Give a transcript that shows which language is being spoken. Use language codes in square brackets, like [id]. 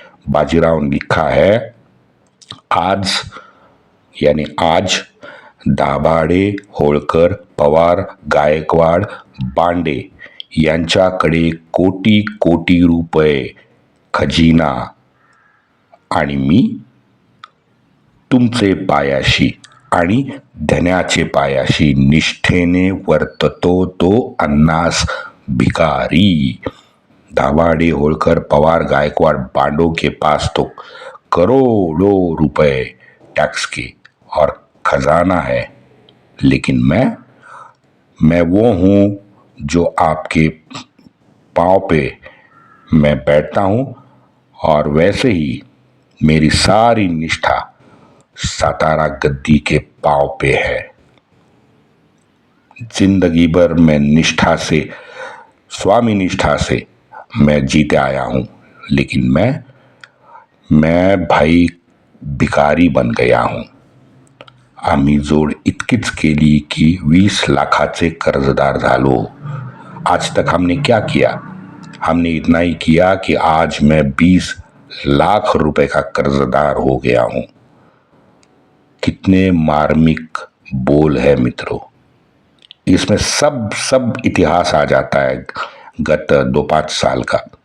[hi] बाजीराव ने लिखा है, [mr] आज यानी आज दाभाडे, होळकर, पवार, गायकवाड, बांडे यांच्याकडे कोटी कोटी रुपये खजिना आणि मी तुमचे पायाशी आणि धन्याचे पायाशी निष्ठेने वर्ततो तो अन्नास भिकारी. [hi] दाभाडे, होळकर, पवार, गायकवाड़, बांडों के पास तो करोड़ों रुपए टैक्स के और खजाना है, लेकिन मैं वो हूं जो आपके पांव पे मैं बैठता हूं और वैसे ही मेरी सारी निष्ठा सातारा गद्दी के पांव पे है. जिंदगी भर मैं निष्ठा से, स्वामी निष्ठा से मैं जीते आया हूं, लेकिन मैं भाई भिकारी बन गया हूं. [mr] आम्ही जोड इतकीच केली की 20 लाखाचे कर्जदार झालो. [hi] आज तक हमने क्या किया? हमने इतना ही किया कि आज मैं 20 लाख रुपए का कर्जदार हो गया हूं. कितने मार्मिक बोल है मित्रों. इसमें सब इतिहास आ जाता है गत 2-5 साल का.